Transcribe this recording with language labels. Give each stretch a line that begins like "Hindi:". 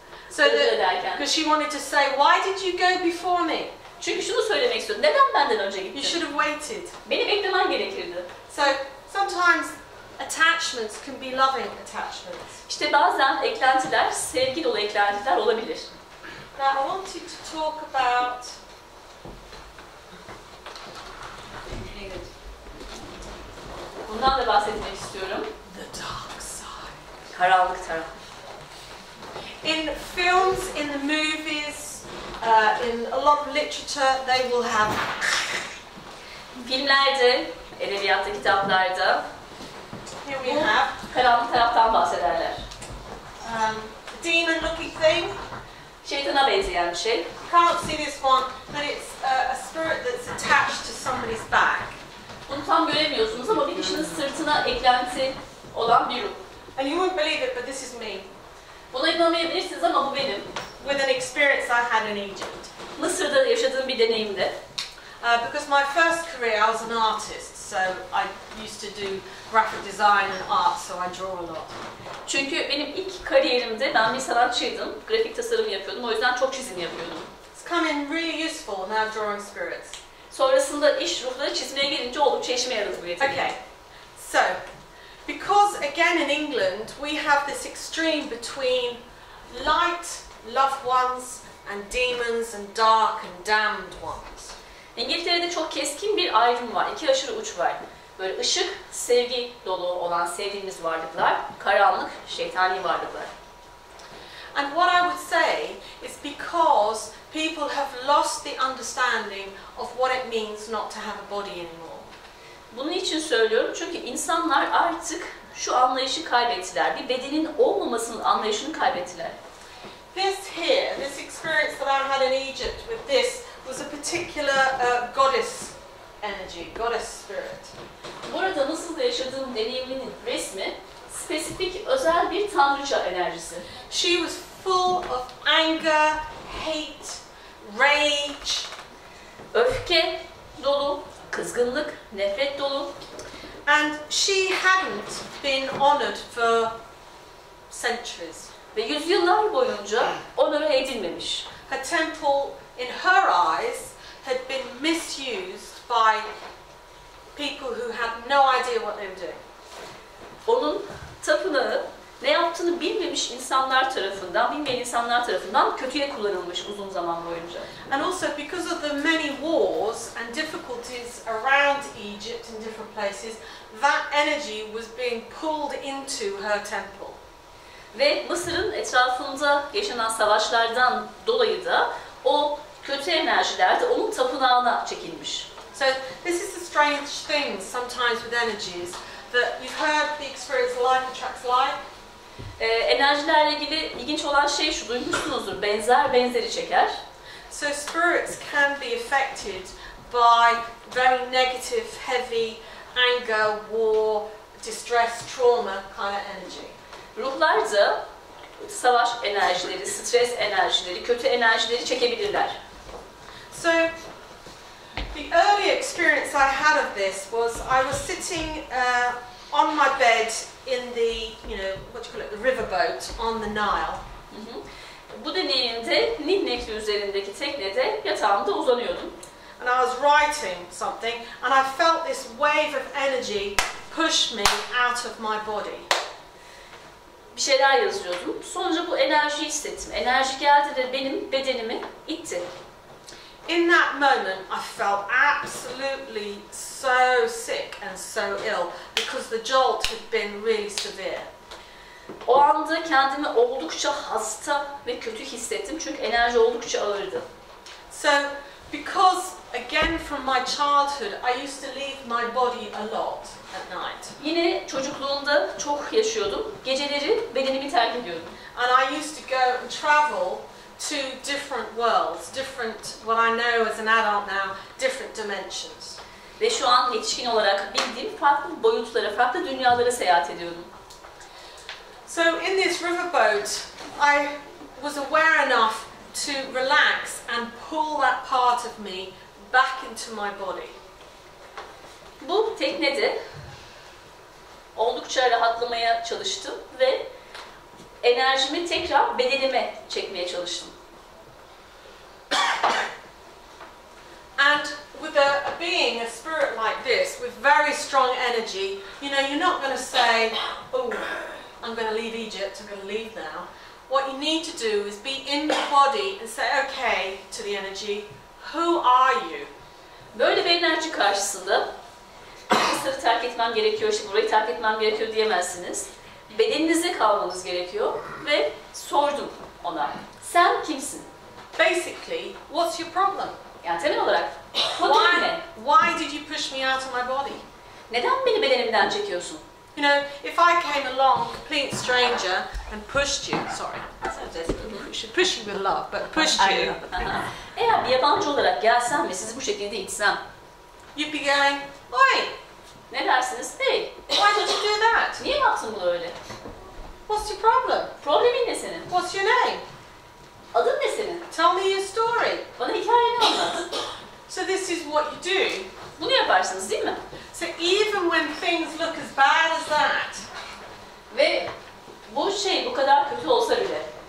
English: So that, because she wanted to say, "Why did you go before me?
Turkish: Çünkü şunu söylemek istiyorum, neden benden önce
English: You
Turkish: gittin?
English: should have waited."
Turkish: Beni beklemen gerekirdi.
English: So sometimes attachments can be loving attachments.
Turkish: İşte bazen eklentiler, sevgi dolu eklentiler olabilir.
English: Now I wanted to talk about
Turkish: Bundan da bahsetmek istiyorum.
English: the dark side.
Turkish: Karanlık taraf.
English: In films, in the movies, in a lot of literature, they will have
Turkish: Filmlerde, edebiyatta, kitaplarda
English: here we have
Turkish: karanlık taraftan bahsederler.
English: demon-looking thing.
Turkish: Şeytana benzeyen bir şey.
English: You can't see this one, but it's a spirit that's attached to somebody's back.
Turkish: Bunu tam göremiyorsunuz ama bir kişinin sırtına eklenti olan bir ruh.
English: And you wouldn't believe it, but this is me.
Turkish: Buna inanmayabilirsiniz ama bu benim.
English: With an experience I had in Egypt.
Turkish: Mısır'da yaşadığım bir deneyimde.
English: Because my first career, I was an artist, so I used to do graphic design and art, so I draw a lot.
Turkish: Çünkü benim ilk kariyerimde ben bir sanatçıydım. Grafik tasarım yapıyordum. O yüzden çok çizim yapıyordum.
English: It's come in really useful now drawing spirits.
Turkish: Sonrasında iş ruhları çizmeye gelince oldukça işime yaradı bu yetenek.
English: Okay, so because again in England we have this extreme between light, loved ones, and demons and dark and damned ones.
Turkish: İngiltere'de çok keskin bir ayrım var. İki aşırı uç var. Böyle ışık, sevgi dolu olan sevdiğimiz varlıklar, karanlık, şeytani varlıklar.
English: And what I would say is because people have lost the understanding of what it means not to have a body anymore.
Turkish: Bunun için söylüyorum çünkü insanlar artık şu anlayışı kaybettiler. Bir bedenin olmamasının anlayışını kaybettiler.
English: This here, this experience that I had in Egypt with this was a particular goddess energy, goddess spirit.
Turkish: Burada nasıl da yaşadığım deneyiminin resmi, spesifik, özel bir tanrıça enerjisi.
English: She was full of anger, hate, rage,
Turkish: Öfke dolu, kızgınlık, nefret dolu.
English: and she hadn't been honored for centuries.
Turkish: Ve yüzyıllar boyunca onore edilmemiş.
English: Her temple, in her eyes, had been misused by people who had no idea what they were doing.
Turkish: Onun tapınağı ne yaptığını bilmemiş insanlar tarafından, bilmeyen insanlar tarafından kötüye kullanılmış uzun zaman boyunca.
English: And also because of the many wars and difficulties around Egypt in different places, that energy was being pulled into her temple.
Turkish: Ve Mısır'ın etrafında yaşanan savaşlardan dolayı da o kötü enerjiler de onun tapınağına çekilmiş.
English: So this is the strange thing sometimes with energies, that you've heard the experience like attracts like.
Turkish: Enerjilerle ilgili ilginç olan şey şu, duymuşsunuzdur, benzer benzeri çeker.
English: So spirits can be affected by very negative, heavy, anger, war, distress, trauma kind of energy.
Turkish: Ruhlar da savaş enerjileri, stres enerjileri, kötü enerjileri çekebilirler.
English: So the early experience I had of this was I was sitting on my bed in the, what do you call it, the riverboat on the Nile.
Turkish: Bu deneyimde Nil Nehri üzerindeki teknede yatağımda uzanıyordum.
English: And I was writing something and I felt this wave of energy push me out of my body.
Turkish: Bir şeyler yazıyordum. Sonra bu enerjiyi hissettim. Enerji geldi ve benim bedenimi itti.
English: In that moment, I felt absolutely so sick and so ill because the jolt had been really severe.
Turkish: O anda kendimi oldukça hasta ve kötü hissettim çünkü enerji oldukça ağırdı.
English: So, because again from my childhood, I used to leave my body a lot at night.
Turkish: Yine çocukluğumda çok yaşıyordum. Geceleri bedenimi terk ediyordum.
English: And I used to go and travel to different worlds, different, what I know as an adult now, different dimensions.
Turkish: Ve şu an yetişkin olarak bildiğim farklı boyutlara, farklı dünyalara seyahat ediyordum.
English: So in this riverboat, I was aware enough to relax and pull that part of me back into my body.
Turkish: Bu teknede oldukça rahatlamaya çalıştım ve enerjimi tekrar bedenime çekmeye çalıştım.
English: And with a being, a spirit like this, with very strong energy, you know, you're not going to say, oh, I'm going to leave Egypt, I'm going to leave now. What you need to do is be in your body and say, okay, to the energy, who are you?
Turkish: Böyle bir enerji karşısında Mısır'ı terk etmem gerekiyor, işte burayı terk etmem gerekiyor diyemezsiniz. Bedeninizde kalmanız gerekiyor ve sordum ona. Sen kimsin?
English: Basically, what's your problem?
Turkish: Yani temel olarak problemin ne?
English: Why did you push me out of my body?
Turkish: Neden beni bedenimden çekiyorsun?
English: You know, if I came along, complete stranger, and pushed you, sorry, should push you with love, but pushed you,
Turkish: Eğer bir yabancı olarak gelsem ve sizi bu şekilde itsem,
English: you'd be going, oi,
Turkish: ne dersiniz? Hey,
English: why did you do that?
Turkish: niye yaptın bunu öyle?
English: What's your problem?
Turkish: Problemin ne senin?
English: What's your name?
Turkish: Adın ne senin?
English: Tell me your story.
Turkish: Bana hikayeni anlat.
English: So this is what you do.
Turkish: Bunu yaparsınız değil mi?
English: So even when things look as bad as that,
Turkish: Ve bu şey bu kadar kötü olsa bile,